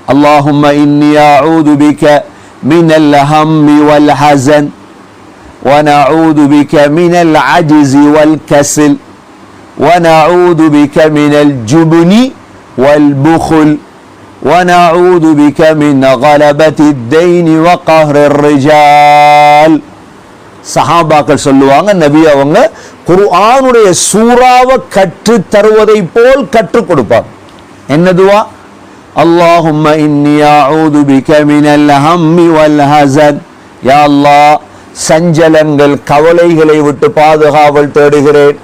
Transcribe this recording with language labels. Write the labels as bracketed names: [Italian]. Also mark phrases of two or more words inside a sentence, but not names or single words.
[Arabic] اللهم إني أعوذ بك من الهم و الحزن ونعوذ بك من العجز والكسل ونعوذ بك من الجبن والبخل ونعوذ بك من غلبة الدين وقهر الرجال. [Tamil] சஹாபாக்கள் சொல்லுவாங்க, நபி அவங்க குர்ஆனுடைய சூறாவை கற்று தருவதை போல் கற்றுக் கொடுப்பாங்க. என்ன துவா? [Arabic] اللهم إني أعوذ بك من الهم و الحزن، يا الله [Tamil] சஞ்சலங்கள் கவலைகளை விட்டு பாதுகாவல் தேடுகிறேன்.